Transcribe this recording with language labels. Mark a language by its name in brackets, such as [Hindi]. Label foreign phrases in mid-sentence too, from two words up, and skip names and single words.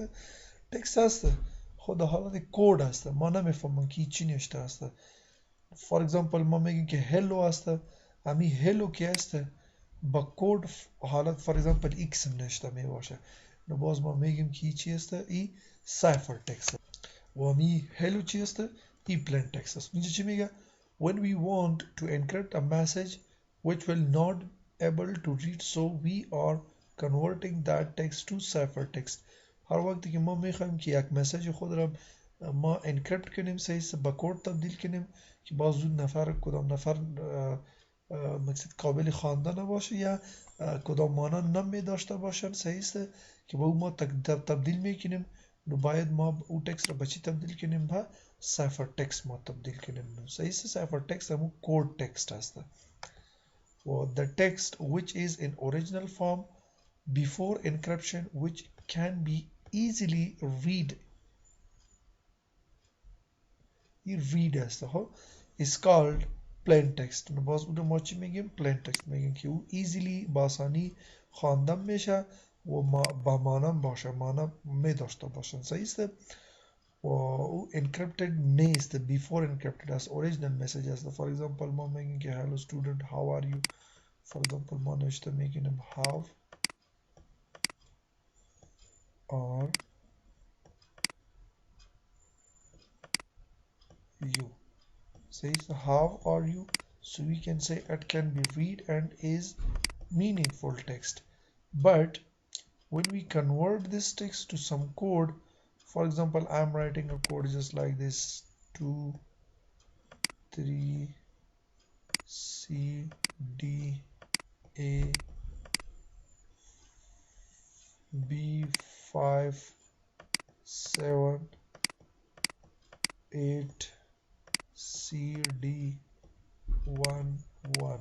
[Persian] تکست هست خود در حالت کد هست، ما نمیفهمم که چی نوشته است. [English] for example [Persian] ما میگیم که هلو هست، امی هلو که هست با کد حالت [English] for example [Persian] ایکس نوشته می باشه. نو باز ما میگیم که چی است؟ ای [English] cipher text. [Persian] و می hello چی است؟ ای [English] plain text [Persian] است. اینجا چی میگه؟ [English] When we want to encrypt a message which will not able to read, so we are converting that text to cipher text. [Persian] هر وقتی که ما میخوایم که یک مسیج خود را ما انکریپت کنیم، صحیح با کد تبدیل کنیم که باز اون نفر کدام نفر مقصد قابل خواندن نباشه یا کدام مانا نمی داشته باشن، صحیح است که با اون ما تبدیل میکنیم. نو باید ما او تکست را به چی تبدیل کنیم؟ به [English] cipher text [Persian] ما تبدیل کنیم. صحیح است؟ [English] cipher text [Persian] همون [English] code text [Persian] هست. [English] و the text which is in original form before encryption, which can be easily read [Persian] است، خب [English] is called plain text. [Persian] نو باز اون ما چی میگیم؟ [English] plain text [Persian] میگیم که او easily با آسانی خوانده میشه و با مانا باشه، مانا می داشته باشن. صحیح است؟ و او encrypted نیست، [English] before encrypted [Persian] است، [English] original message [Persian] است. [English] for example [Persian] ما میگیم که [English] hello student how are you. for example [Persian] ما نوشته میگیم [English] how are you. [Persian] صحیح است؟ [English] how are you. So we can say it can be read and is meaningful text. But when we convert this text to some code, for example, I'm writing a code just like this: 2 3 C D A B 5 7 8 C D 1 1.